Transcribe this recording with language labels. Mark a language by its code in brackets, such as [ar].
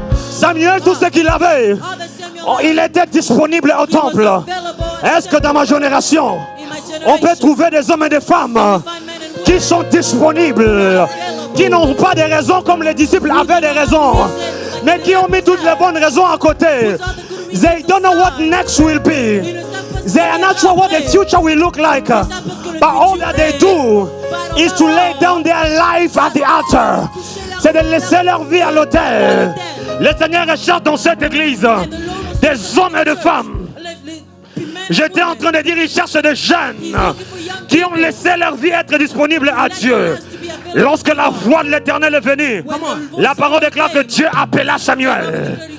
[fr] Samuel, tout ce qu'il avait, il était disponible au temple. Est-ce que dans ma génération, on peut trouver des hommes et des femmes qui sont disponibles, qui n'ont pas de raisons comme les disciples avaient des raisons, mais qui ont mis toutes les bonnes raisons à côté? [en] They don't know what next will be. They are not sure what the future will look like. But all that they do is to lay down their life at the altar. [fr] C'est de laisser leur vie à l'autel. Le Seigneur recherche dans cette église des hommes et des femmes. J'étais en train de dire, il cherche des jeunes qui ont laissé leur vie être disponible à Dieu. Lorsque la voix de l'Éternel est venue, la parole déclare que Dieu appela Samuel.